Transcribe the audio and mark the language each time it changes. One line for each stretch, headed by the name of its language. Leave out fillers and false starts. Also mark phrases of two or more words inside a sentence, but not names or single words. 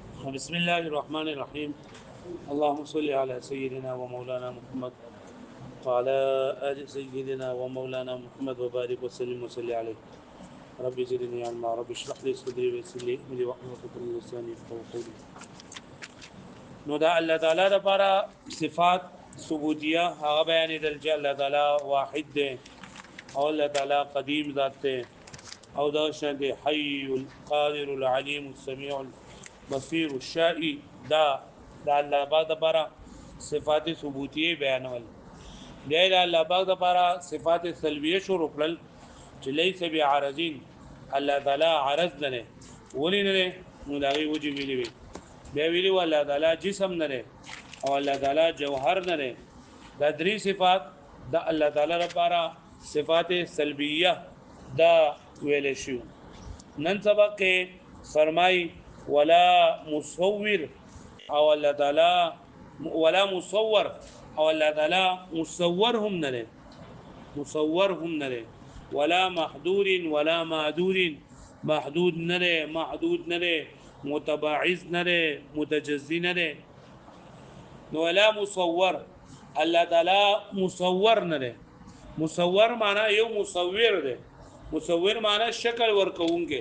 Arabic: بسم الله الرحمن الرحيم. اللهم صل على سيدنا ومولانا محمد وعلى آل سيدنا ومولانا محمد وبارك وسلم وصل عليه. ربي زدني علما، ربي اشرح لي صدري ويسر لي امري واحلل عقدة من لساني يفقهوا قولي.
Pashto: نو دا الله تعالی لپاره صفات ثبوتیه هغه بیان دي چې الله تعالی واحد دی او الله تعالی قدیم ذات دی او دا شان دی
Arabic: حي القادر العليم السميع البصير الشائي
Pashto: دا الله پاک لپاره صفات ثبوتیه بیانول. بیا د الله پاک لپاره صفات سلبیه شروع کړل چې
Arabic: ليس بعارضین،
Pashto: الله تعالی عارض نه ولې نه نو دا وی وجه ویلی وی بیا ویلی الله تعالی جسم نه او الله تعالی جوهر نه. دا درې صفات د الله تعالی لپاره صفات سلبیه دا ویل شو. نن سبق کې فرمای
Arabic: ولا مصور
Pashto: او الله تعالی
Arabic: ولا مصور
Pashto: او الله تعالی مصور هم نه مصور هم نه
Arabic: ولا محدود ولا معدود،
Pashto: محدود نه محدود نه متباعث نه متجزی نه. نو
Arabic: ولا مصور
Pashto: الله تعالی مصور نه. مصور معنی یو مصور دی، مصور معنی شکل ورکوونکې.